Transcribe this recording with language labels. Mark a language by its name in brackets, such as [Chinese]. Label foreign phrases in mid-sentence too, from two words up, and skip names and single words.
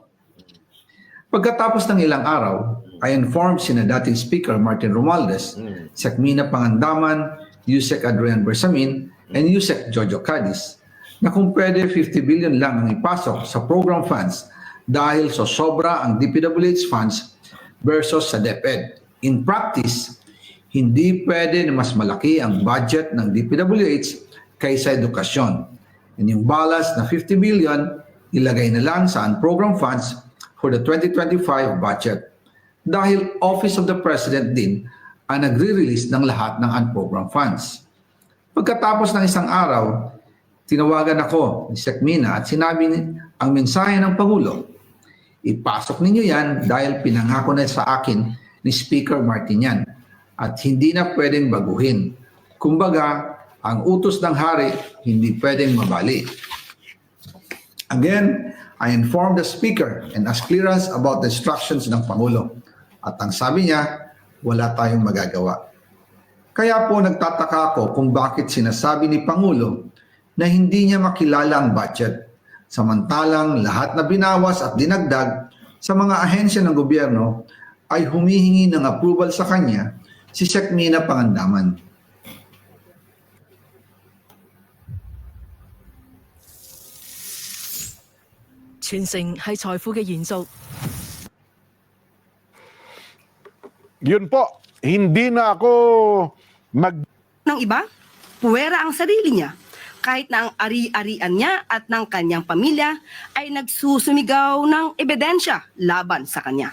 [Filipino] Pagkatapos ng ilang araw, [English] I informed [Filipino] sina dating Speaker Martin Romualdez, Sekmina Pangandaman, Yusek Adrian Bersamin, and Yusek Jojo Cadiz na kung pwede 50 billion lang ang ipasok sa [English] program funds [Filipino] dahil so sobra ang DPWH funds versus sa DepEd. [English] In practice, [Filipino] hindi pwede na mas malaki ang budget ng DPWH kaysa edukasyon. And yung balance na 50 billion, ilagay na lang sa [English] unprogram funds for the 2025 budget. [Filipino] Dahil Office of the President din ang nagre-release ng lahat ng [English] unprogram funds. [Filipino] Pagkatapos ng isang araw, tinawagan ako ni Sec Mina at sinabi ang mensahe ng Pangulo, ipasok ninyo yan dahil pinangako na sa akin ni Speaker Martin yan at hindi na pwedeng baguhin. Kumbaga, ang utos ng hari hindi pwedeng mabali. [English] Again, I informed the Speaker and asked clearance about the instructions [Filipino] ng Pangulo. At ang sabi niya, wala tayong magagawa. Kaya po nagtataka ako kung bakit sinasabi ni Pangulo na hindi niya makilala ang budget. Samantalang lahat na binawas at dinagdag sa mga ahensya ng gobyerno ay humihingi ng approval sa kanya si Sec Mina Pangandaman. [Cantonese] 傳承係財富嘅元素。 [Filipino] Yun po, hindi na ako ng iba, puwera ang sarili niya. Kahit na ang ari-arian niya at ng kanyang pamilya ay nagsusumigaw ng ebidensya laban sa kanya.